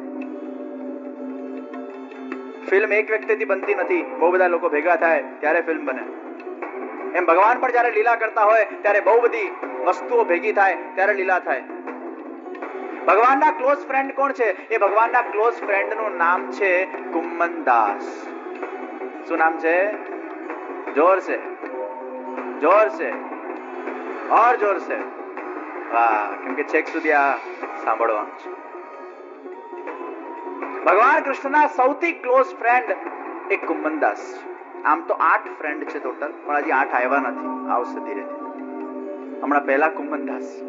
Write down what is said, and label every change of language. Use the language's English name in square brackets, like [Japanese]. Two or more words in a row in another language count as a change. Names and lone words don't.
[Gujarati] ફિલ્મ એક વ્યક્તિથી બનતી નથી, બહુ બધા લોકો ભેગા થાય ત્યારે ફિલ્મ બને. એમ ભગવાન પણ જયારે લીલા કરતા હોય ત્યારે બહુ બધી વસ્તુઓ ભેગી થાય ત્યારે લીલા થાય. ભગવાનના [English] close friend [Gujarati] કોણ છે? એ ભગવાનના [English] close friend-નું [Gujarati] નામ છે કુમ્મનદાસ. શું નામ છે? [Hindi] जोर से, जोर से और जोर से. [Gujarati] વાહ, કેમ કે છેક સુધી આ સાંભળવાનું છે. ભગવાન કૃષ્ણના સૌથી [English] close friend [Gujarati] એક કુમ્મનદાસ છે. આમ તો 8 ફ્રેન્ડ છે ટોટલ, પણ હજી 8 આવ્યા નથી, આવશે ધીરે ધીરે. હમણાં પહેલા કુમ્મનદાસ છે.